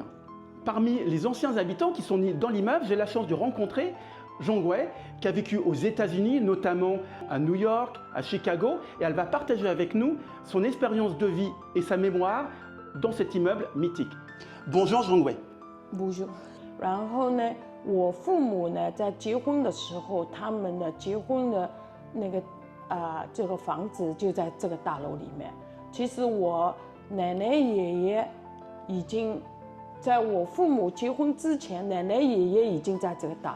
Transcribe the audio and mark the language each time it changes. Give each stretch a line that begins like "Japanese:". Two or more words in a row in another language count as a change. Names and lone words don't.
French: Parmi les anciens habitants qui sont nés dans l'immeuble, j'ai la chance de rencontrer Zhong Wei, qui a vécu aux États-Unis, notamment à New York, à Chicago, et elle va partager avec nous son expérience de vie et sa mémoire dans cet immeuble mythique. Bonjour Zhong Wei. Bonjour.
Chinese: 然后呢，我父母呢在结婚的时候，他们的结婚的那个这个房子就在这个大楼里面。其实我奶奶爷爷已经在我父母结婚之前，奶奶爷爷已经在这个大楼。